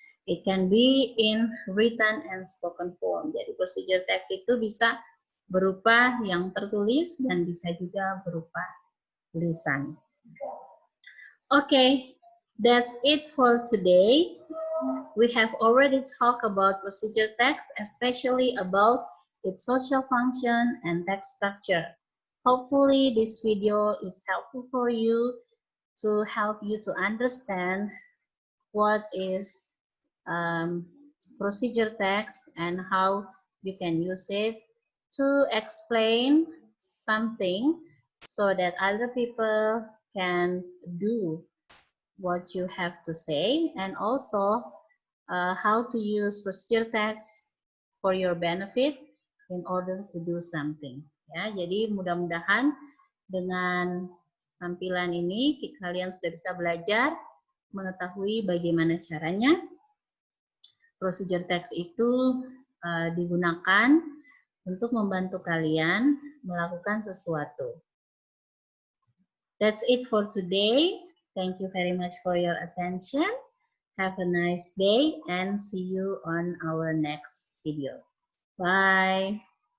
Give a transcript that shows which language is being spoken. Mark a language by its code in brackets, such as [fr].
[en] It can be in written and spoken form. [id] Jadi procedure text itu bisa berupa yang tertulis dan bisa juga berupa lisan. [en] Okay, that's it for today. We have already talked about procedure text, especially about its social function and text structure. Hopefully this video is helpful for you to help you to understand what is procedure text and how you can use it to explain something so that other people can do what you have to say, and also how to use procedure text for your benefit in order to do something. [id] Ya, jadi mudah-mudahan dengan tampilan ini kalian sudah bisa belajar mengetahui bagaimana caranya procedure text itu digunakan untuk membantu kalian melakukan sesuatu. [en] That's it for today. Thank you very much for your attention. Have a nice day and see you on our next video. Bye.